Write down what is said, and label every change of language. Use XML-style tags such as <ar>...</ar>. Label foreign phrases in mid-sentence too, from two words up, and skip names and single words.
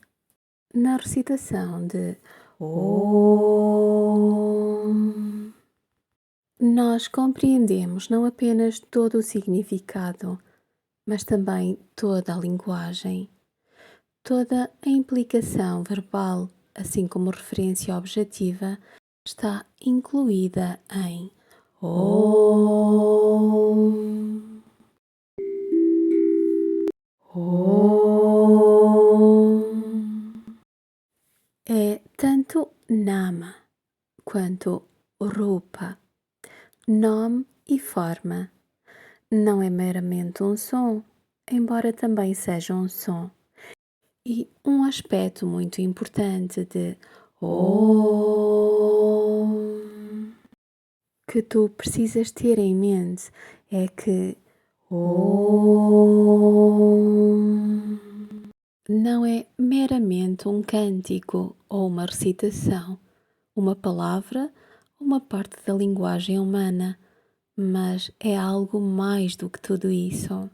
<pt>Na recitação de Om, nós compreendemos não apenas todo o significado, mas também toda a linguagem, toda a implicação verbal, assim como referência objetiva, está incluída em Om. Om é tanto Nama quanto Rupa, nome e forma. Não é meramente um som, embora também seja um som. E um aspecto muito importante de Om que tu precisas ter em mente é que Om não é meramente um cântico ou uma recitação, uma palavra, uma parte da linguagem humana, mas é algo mais do que tudo isso.</pt>